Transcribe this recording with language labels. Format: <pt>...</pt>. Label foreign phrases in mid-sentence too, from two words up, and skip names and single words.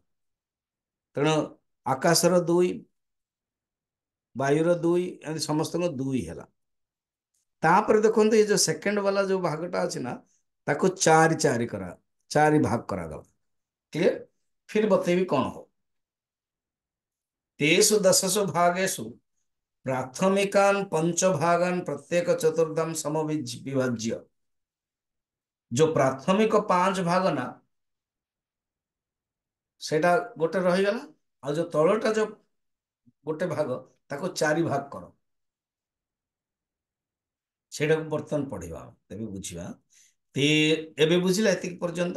<or>ତେଣୁ ଆକାଶର 2, ବାୟୁର 2, ଏମିତି ସମସ୍ତଙ୍କ 2 ହେଲା। ତାପରେ ଦେଖନ୍ତୁ ଏ ଯୋଉ ସେକେଣ୍ଡ ବାଲା ଯୋଉ ଭାଗଟା ଅଛି ନା, ତାକୁ 4 ଭାଗ କରାଗଲା। କ୍ଲିୟର? ଫିର ବତେଇବି କଣ ହବ।</or> <sa>ତେषु दशसु भागेषु प्राथमिकान पंचभागान प्रत्येक चतुर्थाम विभाज्य।</sa> <hi>जो प्राथमिक</hi> <or>5 ଭାଗ ନା ସେଟା ଗୋଟେ ରହିଗଲା। ଆଉ ଯୋଉ ତଳଟା ଯୋଉ ଗୋଟେ ଭାଗ, ତାକୁ 4 ଭାଗ କର। ସେଇଟାକୁ ବର୍ତ୍ତମାନ ପଢିବା, ତେବେ ବୁଝିବା। ତେ ଏବେ ବୁଝିଲା ଏତିକି ପର୍ଯ୍ୟନ୍ତ?</or>